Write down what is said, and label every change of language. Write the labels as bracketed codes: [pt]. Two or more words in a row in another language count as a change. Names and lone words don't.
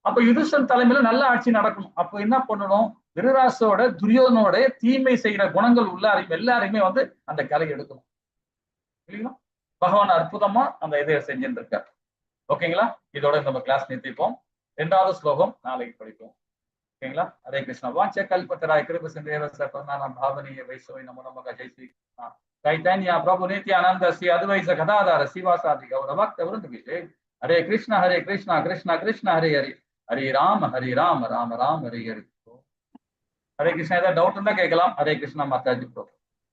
[ta] அப்ப யுதிஷ்டன் தலைமையில நல்ல ஆட்சி நடக்கணும். அப்ப என்ன பண்ணணும், திருதராஷ்டிரோட துரியோதனோட தீமை செய்யற குணங்கள் உள்ளாரையும் எல்லாரையுமே வந்து அந்த கலை எடுக்கணும். இல்லைங்களா? பகவான் அற்புதமா அந்த இதை செஞ்சுட்டு இருக்கார். ஓகேங்களா? இதோட நம்ம கிளாஸ் நிறுத்திப்போம். 2வது ஸ்லோகம் நாளைக்கு படிப்போம். ஓகேங்களா? [sa] हरे कृष्ण. वाञ्छा कल्पतरुभ्यः कृपा सिन्धुभ्य सर्वनाम पावनीय वैष्णवे नमो नमः. जय श्री कृष्ण चैतन्य प्रभु नित्यानंद श्री अद्वैत गदाधर शिवासादि गौर भक्त वृंद विशेष. हरे कृष्णा कृष्णा कृष्ण हरे हरे, हरे राम राम राम हरे हरे. हरे कृष्णा. [ta] ஏதாவது டவுட் இருந்தா கேட்கலாம். [sa] हरे कृष्ण [ta] மாதாஜி.